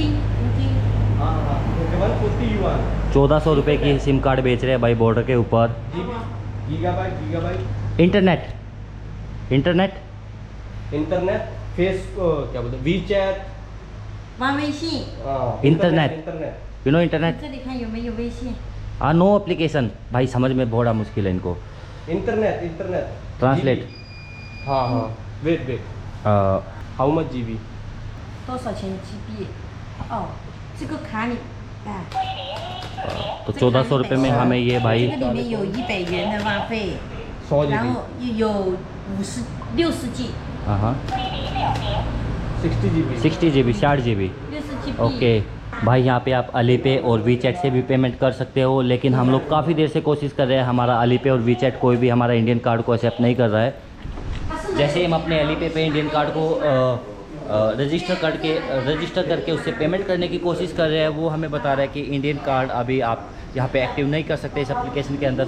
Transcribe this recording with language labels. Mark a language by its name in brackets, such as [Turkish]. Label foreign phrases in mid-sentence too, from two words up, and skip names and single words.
[Hindi] 1400 रुपये की सिम कार्ड बेच रहे हैं भाई बॉर्डर के ऊपर। गीगाबाइट इंटरनेट इंटरनेट फेस क्या बोलते हैं वीचैट [Chinese] 玩微信， [Hindi] इंटरनेट इंटरनेट [English] you know internet [Chinese] 这里看有没有微信。 [English] no application [Hindi] भाई समझ में बड़ा मुश्किल है इनको। इंटरनेट इंटरनेट ट्रांसलेट हाँ हाँ [English] wait how much GB [Chinese] 多少钱 GB？哦，这个卡里，哎， [Hindi] तो 1400 रुपये में हमें ये [Chinese] 这 [Hindi] भाई [Chinese] 个里面有100元的话费， [Hindi] 100 [Chinese] 然 [Hindi] जीबी [Chinese] 后又有60 G， [Hindi] हाँ 60 जीबी [English] 60 GB 60 GB 60 GB。 [Hindi] ओके भाई यहाँ पे आप अलीपे और वीचैट से भी पेमेंट कर सकते हो। लेकिन हम लोग काफ़ी देर से कोशिश कर रहे हैं, हमारा अलीपे और वीचैट कोई भी हमारा [English] Indian card [Hindi] को एक्सेप्ट नहीं कर रहा है। जैसे हम अपने अलीपे पे [English] Indian card [Hindi] को रजिस्टर करके उससे पेमेंट करने की कोशिश कर रहे हैं, वो हमें बता रहा है कि इंडियन कार्ड अभी आप यहाँ पे एक्टिव नहीं कर सकते इस एप्लीकेशन के अंदर।